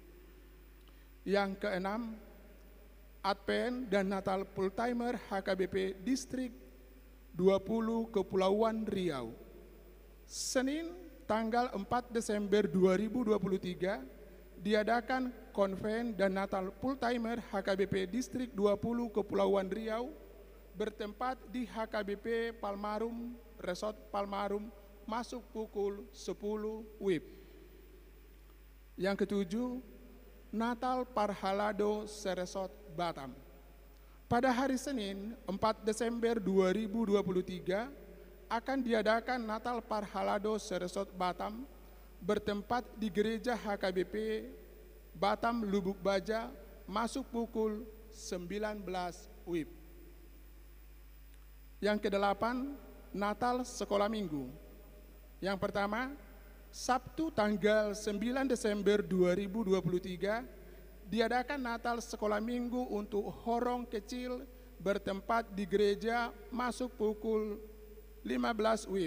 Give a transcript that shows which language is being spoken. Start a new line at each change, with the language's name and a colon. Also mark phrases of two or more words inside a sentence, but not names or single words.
Indonesian: Yang keenam, Advent dan Natal Full Timer HKBP Distrik 20 Kepulauan Riau. Senin tanggal 4 Desember 2023 diadakan Konven dan Natal Full Timer HKBP Distrik 20 Kepulauan Riau bertempat di HKBP Palmarum Resort Palmarum, masuk pukul 10 WIB. Yang ketujuh, Natal Parhalado Seresort Batam. Pada hari Senin 4 Desember 2023 akan diadakan Natal Parhalado Seresort Batam bertempat di Gereja HKBP Batam Lubuk Baja, masuk pukul 19 WIB. Yang kedelapan, Natal Sekolah Minggu. Yang pertama, Sabtu tanggal 9 Desember 2023 diadakan Natal Sekolah Minggu untuk horong kecil bertempat di gereja, masuk pukul 15 WIB.